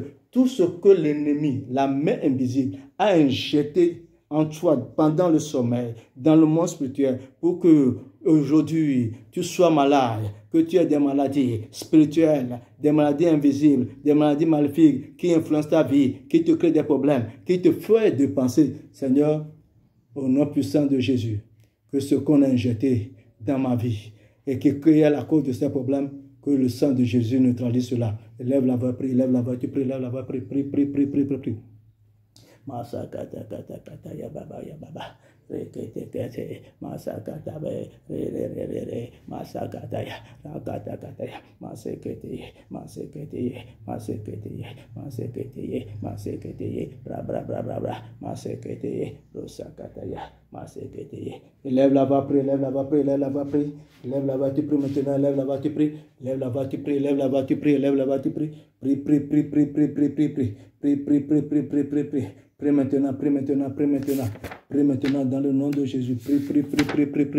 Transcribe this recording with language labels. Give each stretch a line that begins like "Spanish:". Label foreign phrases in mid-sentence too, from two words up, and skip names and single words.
French: Tout ce que l'ennemi, la main invisible, a injecté en toi pendant le sommeil, dans le monde spirituel, pour que aujourd'hui tu sois malade, que tu aies des maladies spirituelles, des maladies invisibles, des maladies maléfiques qui influencent ta vie, qui te créent des problèmes, qui te font dépenser. Seigneur, au nom puissant de Jésus, que ce qu'on a injecté dans ma vie et qui crée la cause de ces problèmes, que le sang de Jésus neutralise cela. Élève la voix, prie, élève la voix, tu prie, élève la voix, prie, prie, prie, prie, prie, prie, prie. rekete, masakatabe, masakataya, rakatakataya, masekete, masekete, masekete, masekete, masekete, bra bra bra bra bra, masekete, rosakataya, masekete. Lève la voix, prie, lève la voix, prie, lève la voix, prie, lève la voix, tu pries maintenant, lève la voix, tu pries, lève la voix, tu pries, lève la voix, tu pries, lève la voix, tu pries, prie, prie, prie, prie, prie, prie, prie, prie, prie, prie, prie, prie, prie, prie, prie. Prie maintenant, prie maintenant, prie maintenant. Prie maintenant dans le nom de Jésus. Prie, prie, prie, prie, prie, prie.